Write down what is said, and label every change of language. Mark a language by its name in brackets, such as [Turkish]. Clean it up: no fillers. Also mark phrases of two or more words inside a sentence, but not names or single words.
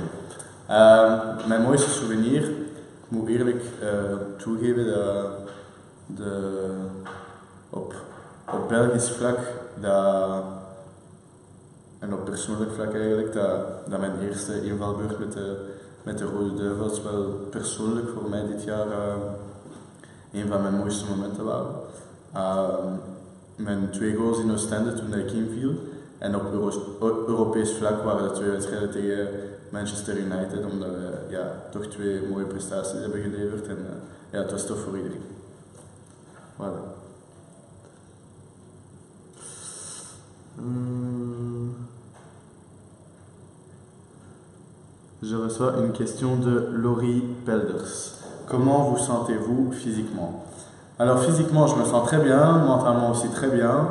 [Dutch] Mijn mooiste souvenir, ik moet eerlijk toegeven dat op Belgisch vlak en op persoonlijk vlak eigenlijk, dat mijn eerste invalbeurt met de Rode Duivels wel persoonlijk voor mij dit jaar een van mijn mooiste momenten waren. Mijn 2 goals in Oostende toen ik inviel. En op Europees vlak waren de 2 wedstrijden tegen Manchester United, omdat we toch 2 mooie prestaties hebben geleverd. En het was tof voor iedereen. [French] Voilà. Je reçois une question de Laurie Pelders. Comment vous sentez-vous physiquement? Alors physiquement, je me sens très bien, mentalement aussi très bien.